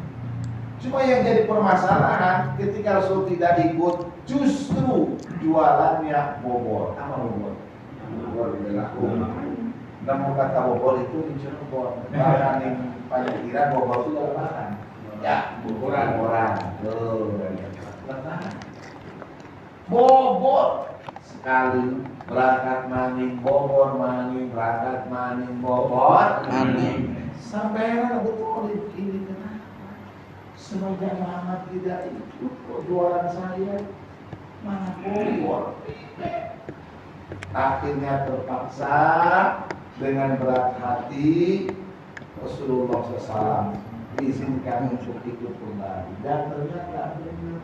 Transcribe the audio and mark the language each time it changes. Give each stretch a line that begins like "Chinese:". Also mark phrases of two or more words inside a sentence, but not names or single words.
Indonesian: Cuma yang jadi permasalahan ketika Rasul tidak ikut, justru jualannya bobor. Apa bobor? Bobor berlaku. Namun kata bobor itu di Cirebon. Bahkan yang paling kira bobor itu adalah makan. Ya, boboran. Bobor sekali berangkat maning bobor, maning berangkat maning bobor, maning. Sampai Abu Thalib ini kenapa? Semenjak Muhammad tidak ikut jualan saya, mana bobor? Akhirnya terpaksa dengan berat hati Rasulullah SAW diizinkan untuk ikut kembali, dan ternyata benar.